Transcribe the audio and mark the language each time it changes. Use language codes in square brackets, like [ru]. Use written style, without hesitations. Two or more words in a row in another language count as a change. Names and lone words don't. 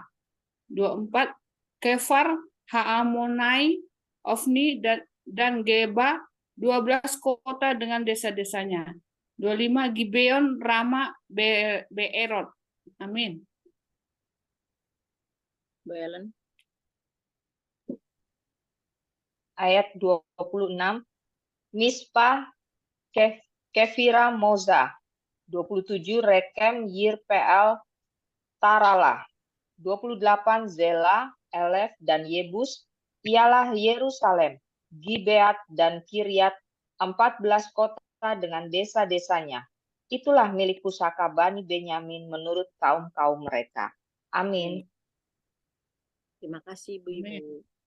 [id] 24, Kefar, Ha'amonai, Ofni, dan Geba, 12 kota dengan desa-desanya. 25, Gibeon, Rama, Beerot. Amin. Bu Ellen. Ayat 26, Mispa, Kefira, Moza. 27, Rekem, Yirpeal, Tarala. 28, Zela, Elef, dan Yebus, ialah Yerusalem, Gibeat, dan Kiryat, 14 kota dengan desa-desanya. Itulah milik pusaka Bani Benyamin menurut kaum-kaum mereka. Amin. Terima kasih, Bu Ibu.